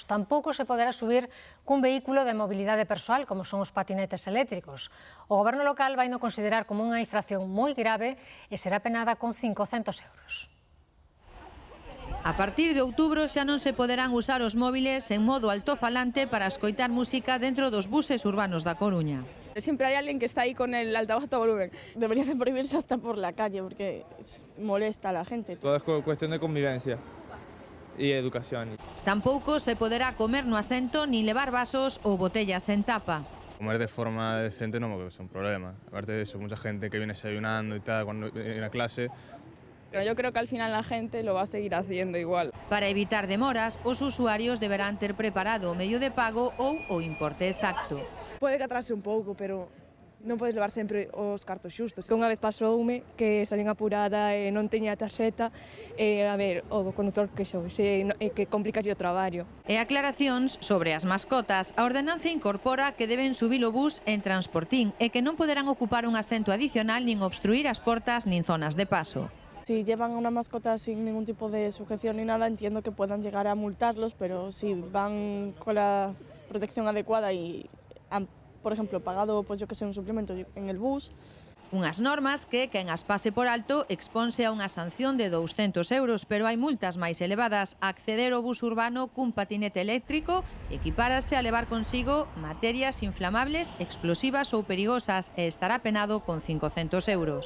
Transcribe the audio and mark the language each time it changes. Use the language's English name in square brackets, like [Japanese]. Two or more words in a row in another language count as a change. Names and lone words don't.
[Galician] Tampouco se poderá subir cun vehículo de mobilidade persoal, como son os patinetes eléctricos. O goberno local vai no considerar como unha infracción moi grave e será penada con 500 euros. A partir de outubro xa non se poderán usar os móviles en modo altofalante para escoitar música dentro dos buses urbanos da Coruña. [Spanish] Siempre hay alguien que está ahí con el altavoz a todo volumen. Debería de prohibirse hasta por la calle porque molesta a la gente. Todo es cuestión de convivencia y educación. [Galician] Tampouco se poderá comer no asento ni levar vasos ou botellas en tapa. [Spanish] Comer de forma decente no es un problema. Aparte de eso, mucha gente que viene desayunando y tal cuando en la clase. Pero yo creo que al final la gente lo va a seguir haciendo igual. [Galician] Para evitar demoras, os usuarios deberán ter preparado o medio de pago ou o importe exacto. Pode que atrase un pouco, pero non podes levar sempre os cartos xustos. Unha vez pasoume que salín apurada e non teña a tarxeta e, a ver, o conductor que complica o traballo. E aclaracións sobre as mascotas. A ordenanza incorpora que deben subir o bus en transportín e que non poderán ocupar un asento adicional nin obstruir as portas nin zonas de paso. [Spanish] Si llevan una mascota sin ningún tipo de sujeción ni nada, entiendo que puedan llegar a multarlos, pero si van con la protección adecuada y han, por ejemplo, pagado, pues yo que sé, un suplemento en el bus, [Galician] Unhas normas que, quen as pase por alto, exponse a unha sanción de 200 euros, pero hai multas máis elevadas. Acceder ao bus urbano cun patinete eléctrico equipárase a levar consigo materias inflamables, explosivas ou perigosas e estará penado con 500 euros.